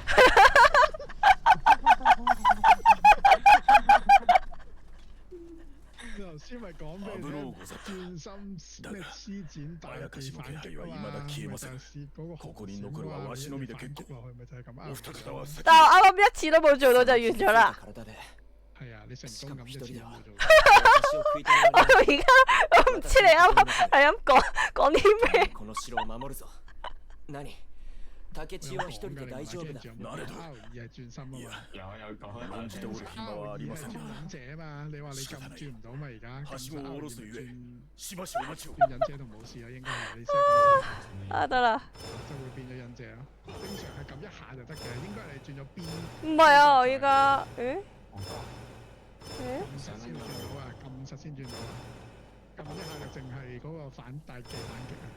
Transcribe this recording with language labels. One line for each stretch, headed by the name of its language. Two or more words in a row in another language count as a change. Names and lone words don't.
Cantonese: 頭先咪講俾你聽，轉心咩施展大地反擊啊嘛，咪就係試嗰個紅閃話你反擊落去，咪就係咁啱。但係我啱啱一次都冇做到就完咗啦。係啊，你成功咁一次都冇做。我到而家我唔知你啱啱係咁講啲咩。
Japanese: この城を守るぞ。何？竹千代一人で大丈夫だ。
Cantonese: なれど。R 2 係轉心啊嘛。有講
Japanese: 論じておる暇はありません。
Cantonese: 轉忍者啊嘛，你話你咁轉唔到嘛而家？
Japanese: はしごを下ろすゆえ、しばしお待ちを。
Cantonese: 轉忍者都冇事啊，應該係你 set 啊得啦。就會變咗忍者咯。正常係撳一下就得嘅，應該係轉咗邊。唔係啊，我依家撳實先轉到啊！撳實先轉到啊！撳一下就淨係嗰個大技反擊啊！